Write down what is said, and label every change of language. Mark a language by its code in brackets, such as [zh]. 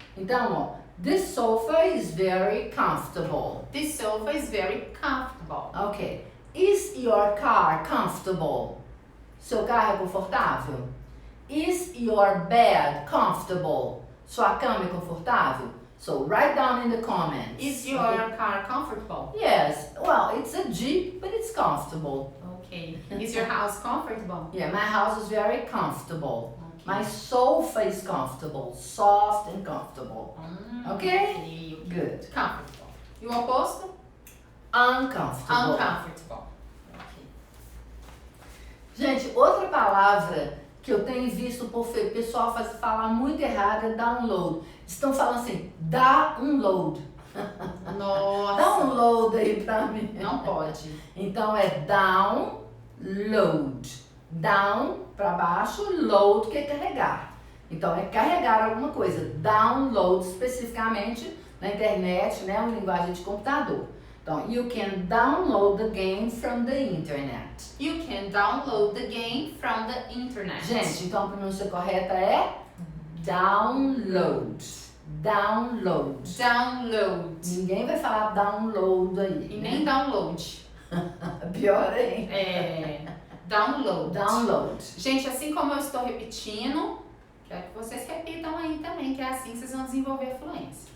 [pt] Então, ó, [en] this sofa is very comfortable. This sofa is very comfortable. Ok. Is your car comfortable? [pt] Seu carro é confortável? [en] Is your bed comfortable? [pt] Sua cama é confortável? [en] So write down in the comments. Is your car comfortable? Yes. Well, it's a Jeep, but it's comfortable. Okay. Is your house comfortable? Yeah, my house is very comfortable. Okay. My sofa is comfortable, soft and comfortable. Okay? Good. [pt] Comfortable. E o oposto? [en] Uncomfortable. Uncomfortable. [pt] Gente, outra palavra que eu tenho visto o pessoal falar muito errado é download. Estão falando assim, dá um load. Nossa. Dá um load aí pra mim. Não pode. Então é download. Down pra baixo, load que é carregar. Então é carregar alguma coisa. Download especificamente na internet, né? Uma linguagem de computador. Então, [en] you can download the game from the internet. You can download the game from the internet. [pt] Gente, então a pronúncia correta é download. [en] Download. Download. [pt] Ninguém vai falar download aí. E nem download. Pior aí. [en] Download. Download. [pt] Gente, assim como eu estou repetindo, quero que vocês repitam aí também, que é assim que vocês vão desenvolver a fluência.